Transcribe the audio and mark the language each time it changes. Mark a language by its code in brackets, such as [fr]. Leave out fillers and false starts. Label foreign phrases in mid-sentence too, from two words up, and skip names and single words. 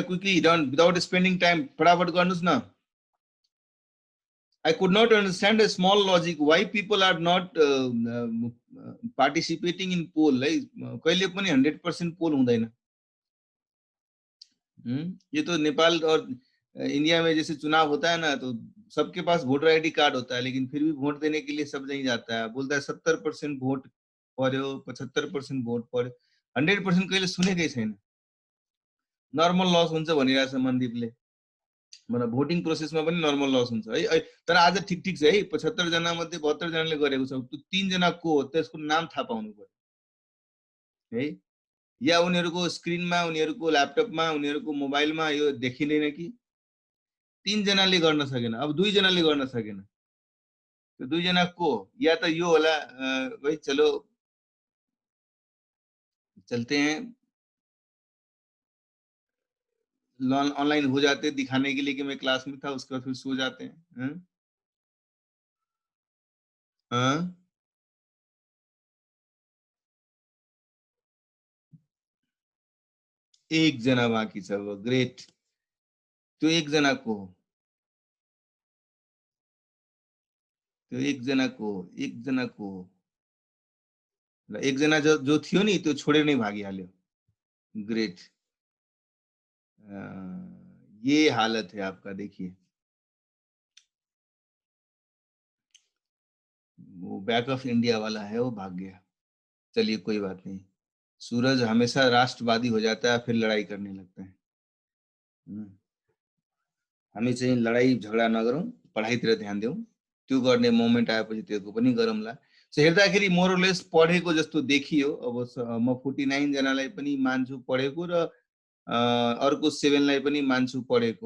[en] quickly done without spending time फटाफट गर्नुस् न. I could not understand a small logic why people are not participating in poll. [ne] कहिले पनि 100% पोल हुँदैन. [hi] ये तो नेपाल और इंडिया में जैसे चुनाव होता है ना, तो सबके पास [en] voter ID card [hi] होता है, लेकिन फिर भी वोट देने के लिए सब नहीं जाता है. बोलता है [ne] 70% वोट पर्यो, 75% वोट पर्यो. 100% कहिले सुनेकै छैन. [en] normal loss [ne] हुन्छ भनिरहेछ मनदीपले. मतलब [en] voting processमा [ne] पनि [en] normal loss [ne] हुन्छ है. तर आज ठिक छ है. 75 जना मध्ये 72 जनाले गरेको छ. त्यो 3 जना को हो त्यसको नाम थाहा पाउनु पर्यो है. या उनीहरूको स्क्रिनमा, उनीहरूको ल्यापटपमा, उनीहरूको मोबाइलमा यो देखिँदैन कि 3 जनाले गर्न सकेन. अब 2 जनाले गर्न सकेन. त्यो 2 जना को हो? या त यो होला. [hi] भाई चलो चलते हैं, ऑनलाइन हो जाते दिखाने के लिए कि मैं क्लास में था, उसके बाद फिर सो जाते हैं. [ne] एक जना बाँकी छ. अब ग्रेट. त्यो एक जना को हो? त्यो एक जना को हो? एक जना को हो? ल एक जना जो थियो नि त्यो छोडेर नै भागिहाल्यो. [hi] ग्रेट. ये हालत है आपका. देखिए वो बैक ऑफ इंडिया वाला है, वो भाग गया. चलिए कोई बात नहीं. सूरज हमेशा राष्ट्रवादी हो जाता है, फिर लड़ाई करने लगता है. [ne] हामी चाहिँ लडाई झगडा नगरौं, पढाइतिर ध्यान देऊ. त्यो गर्ने मोमेन्ट आएपछि त्यसको पनि गरौँला. सो हेर्दाखेरि मोरलेस पढेको जस्तो देखियो. अब म 49 जनालाई पनि मान्छु पढेको, र अर्को 7 लाई पनि मान्छु पढेको.